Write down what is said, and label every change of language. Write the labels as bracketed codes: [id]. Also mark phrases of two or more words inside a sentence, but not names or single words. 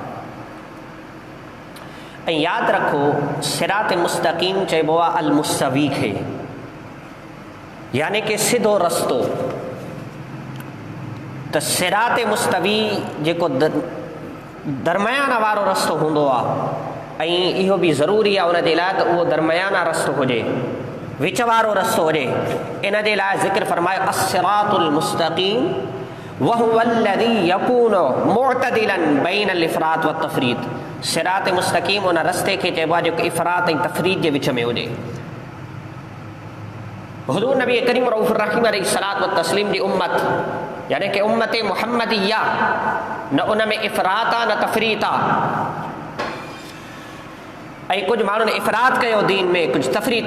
[sd] ऐं यादि रखो [ar] صراط مستقيم [sd] चइबो आहे अलमुस्तवी खे, यानी कि सिधो रस्तो। त [ar] صراط مستوي [sd] जेको दरमियाना वारो रस्तो हूंदो आहे, ऐं इहो बि ज़रूरी आहे उन जे लाइ त उहो दरमियाना रस्तो हुजे, विच वारो रस्तो हुजे। [ar] इन जे लाइ ज़िक्र फरमायो الصراط المستقيم وهو الذي يكون معتدلا بين الإفراط و التفريط. صراط مستقيم [sd] उन रस्ते खे चइबो आहे जेको इफ़रात ऐं तफ़रीत जे विच में हुजे। हुज़ूर नबी करीम [ar] الرؤوف الرحيم عليه الصلاة و التسليم [sd] जी उम्मत, यानी कि उम्मत मुहम्मदिया, न उन में इफ़रात आहे न तफ़रीत आहे। ऐं कुझु माण्हुनि इफ़रात कयो दीन में, कुझु तफ़रीत।